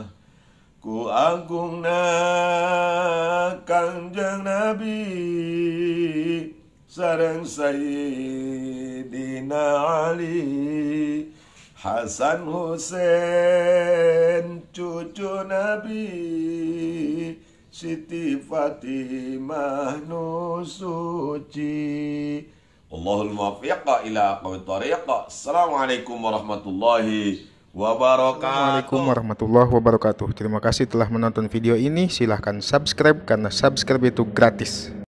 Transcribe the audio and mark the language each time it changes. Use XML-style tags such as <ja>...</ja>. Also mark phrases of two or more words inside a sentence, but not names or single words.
<su>Ku agungna Kanjeng Nabi sareng Sayyidina Ali, Hasan Husain cucu Nabi, Siti Fatimah nu suci.</su> <ar>الله الموفق إلى أقوم الطريق السلام عليكم ورحمة الله وبركاته. السلام عليكم ورحمة الله وبركاته.</ar> <id>Terima kasih telah menonton video ini. Silahkan subscribe karena subscribe itu gratis.</id>